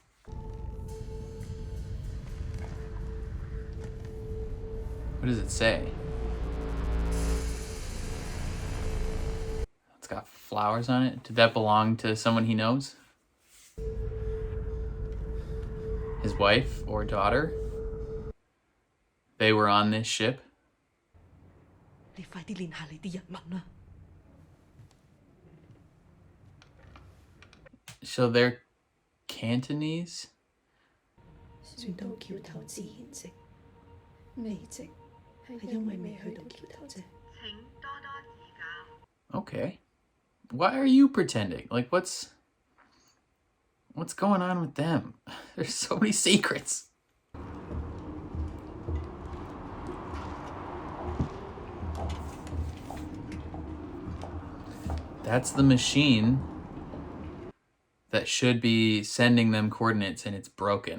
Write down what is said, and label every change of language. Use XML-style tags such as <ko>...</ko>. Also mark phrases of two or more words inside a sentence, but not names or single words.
<en>What does it say? It's got flowers on it. Did that belong to someone he knows? His wife or daughter? They were on this ship.</en> <yue>你快啲練下你啲日文啦。</yue> <en>So they're Cantonese?</en> <yue>船到橋頭自然直，未直係因為未去到橋頭啫。</yue> <en>Okay. Why are you pretending? Like, what's going on with them? There's so many secrets. That's the machine that should be sending them coordinates, and it's broken.</en>